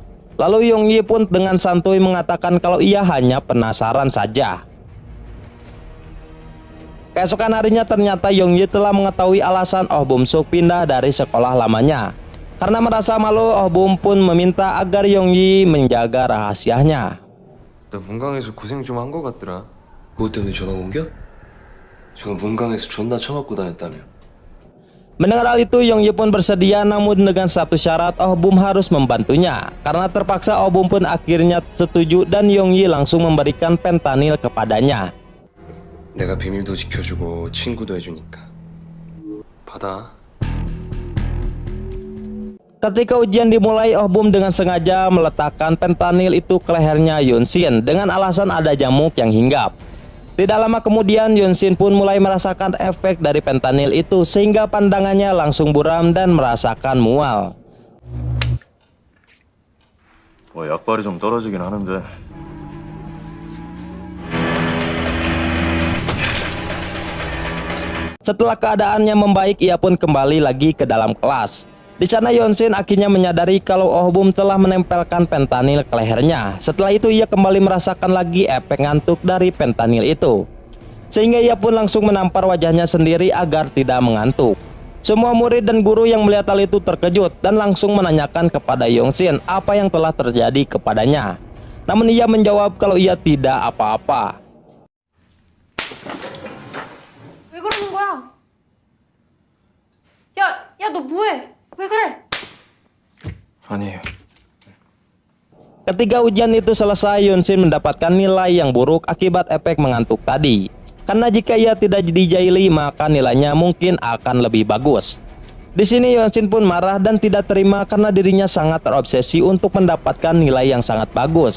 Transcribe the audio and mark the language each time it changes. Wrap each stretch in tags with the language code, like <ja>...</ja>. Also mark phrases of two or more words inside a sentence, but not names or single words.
<id>Lalu Yongyi pun dengan santuy mengatakan kalau ia hanya penasaran saja. Keesokan harinya ternyata Yongyi telah mengetahui alasan Oh Bum-suk pindah dari sekolah lamanya. Karena merasa malu, Oh Bum pun meminta agar Yongyi menjaga rahasianya.</id> <ko>나 문강에서 고생 좀 한 거 같더라. 그것 때문에 전화 옮겨? 지금 문강에서 존나 처맞고 다녔다며.</ko> <id>Mendengar hal itu, Yongyi pun bersedia namun dengan satu syarat Oh Bum harus membantunya. Karena terpaksa Oh Bum pun akhirnya setuju dan Yongyi langsung memberikan fentanyl kepadanya.</id> <ko>내가 비밀도 지켜주고 친구도 해주니까. 받아.</ko> <id>Ketika ujian dimulai, Oh Bum dengan sengaja meletakkan fentanyl itu ke lehernya Yonshin dengan alasan ada nyamuk yang hinggap. Tidak lama kemudian Yonshin pun mulai merasakan efek dari fentanyl itu sehingga pandangannya langsung buram dan merasakan mual.</id> <ko>약발이 좀 떨어지긴 하는데.</ko> <id>Setelah keadaannya membaik, ia pun kembali lagi ke dalam kelas. Di sana Yonshin akhirnya menyadari kalau Oh Bum telah menempelkan fentanyl ke lehernya. Setelah itu ia kembali merasakan lagi efek ngantuk dari fentanyl itu. Sehingga ia pun langsung menampar wajahnya sendiri agar tidak mengantuk. Semua murid dan guru yang melihat hal itu terkejut dan langsung menanyakan kepada Yonshin apa yang telah terjadi kepadanya. Namun ia menjawab kalau ia tidak apa-apa.</id> <ko>왜 그러는 거야? 야, 너 뭐해? 왜 그래? 아니에요.</ko> <id>Ketika ujian itu selesai, Yonshin mendapatkan nilai yang buruk akibat efek mengantuk tadi. Karena jika ia tidak dijaili, maka nilainya mungkin akan lebih bagus. Di sini Yonshin pun marah dan tidak terima karena dirinya sangat terobsesi untuk mendapatkan nilai yang sangat bagus.</id>